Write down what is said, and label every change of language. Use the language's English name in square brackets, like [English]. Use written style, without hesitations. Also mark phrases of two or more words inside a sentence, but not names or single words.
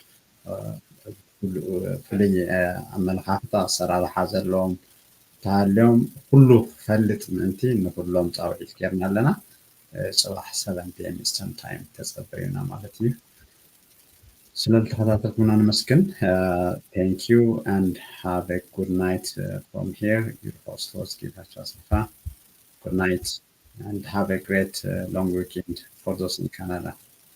[Tigrinya] ፍሉይ ኣመለኻኽታ ኣሰራርሓ ዘለዎም ተሃልዮም ኩሉ ክፈልጥ ምእንቲ ንኩሎም ፃውዒት ጌርና ኣለና ፅባሕ 7 [English] PM Eastern Time [Tigrinya] ተፀበዩና ማለት እዩ ስለተከታተልኩና ንመስግን [English] thank you and have a good night from here your host was [Tigrinya] ጌታቸው አሰፋ [English] good night and have a great long weekend for those in Canada